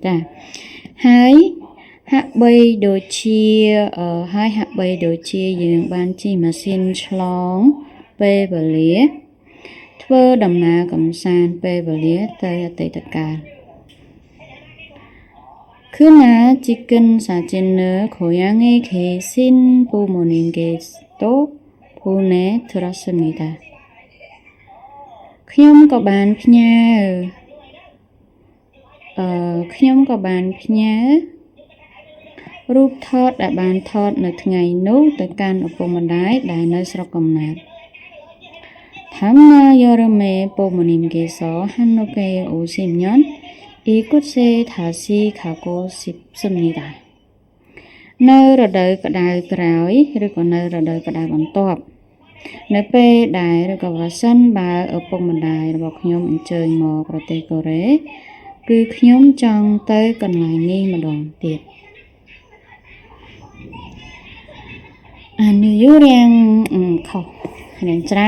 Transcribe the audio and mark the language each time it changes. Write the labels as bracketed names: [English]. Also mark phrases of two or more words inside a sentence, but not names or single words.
[Khmer] ហើយហាក់បីដូចជាយើងបានជិះម៉ាស៊ីនឆ្លងពេលវេលាធ្វើដំណើរកម្សាន្តពេលវេលាទៅអតីតកាល [Korean] 그날 찍은 사진을 고향에 계신 부모님께도 보내드렸습니다. [Khmer] ខ្ញុំក៏បានផ្ញើរូបថតដែលបានថតនៅថ្ងៃនោះទៅកាន់ឪពុកម្ដាយដែលនៅស្រុកកំណើត [Korean] 다음날 여름에 부모님께서 한국에 오시면 이곳에 다시 가고 싶습니다. [Khmer] នៅរដូវក្តៅក្រោយឬក៏នៅរដូវក្តៅបន្ទាប់នៅពេលដែលឬក៏បើសិនបើឪពុកម្ដាយរបស់ខ្ញុំអញ្ជើញមកប្រទេសកូរ៉េគឺខ្ញុំចង់ទៅកន្លែងនេះម្ដងទៀត New York ខុសរៀងច្រើន